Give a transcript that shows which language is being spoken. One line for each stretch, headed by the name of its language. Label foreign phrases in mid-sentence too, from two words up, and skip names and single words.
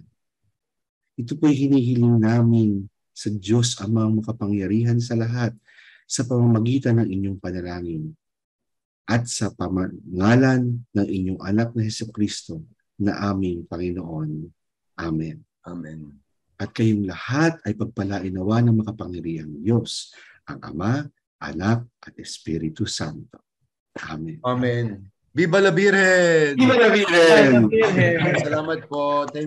Filipino: Ito po'y hinihiling namin sa Diyos Amang makapangyarihan sa lahat sa pamamagitan ng inyong panalangin at sa pangalan ng inyong anak na Hesukristo na aming Panginoon. Amen. Amen. At kayong lahat ay pagpalain nawa ng makapangyarihang Diyos, ang Ama, Anak at Espiritu Santo. Amen.
Spanish: Amen. Viva la Virgen! Viva la Virgen!
Filipino: Salamat po.
English: Thank you.